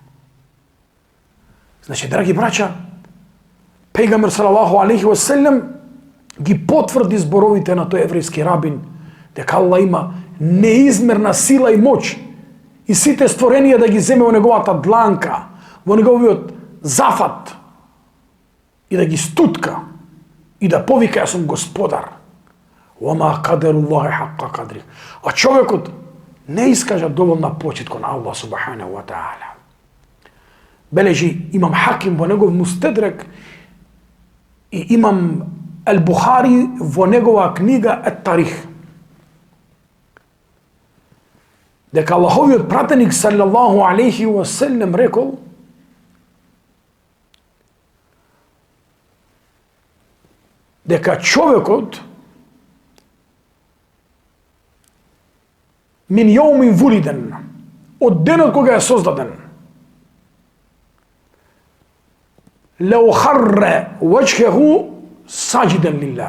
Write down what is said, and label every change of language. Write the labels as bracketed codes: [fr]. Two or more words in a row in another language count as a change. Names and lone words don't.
[mk] Значи, драги браќа, Пејгамбер [ar] صلى الله عليه وسلم [mk] ги потврди зборовите на тој еврејски рабин, дека Аллах има неизмерна сила и моќ и сите створенија да ги земе во неговата дланка, во неговиот зафат и да ги стутка и да повика: јас сум господар. [ar] وَمَا قَدَرُ اللَّهِ حَقَّ قَدْرِهِ. [mk] А човекот не искажа доволна почит кон Аллах [ar] سبحانه وتعالى. [mk] Бележи имам Хаким во негов Мустедрек и имам Ал-Бухари во негова книга Ат-Тарих, дека Аллаховиот пратеник [ar] صلى الله عليه وسلم [mk] рекол: дека човекот [ar] من يوم ولد, [mk] од денот кога е создаден, [ar] لو خر وجهه ساجدا لله.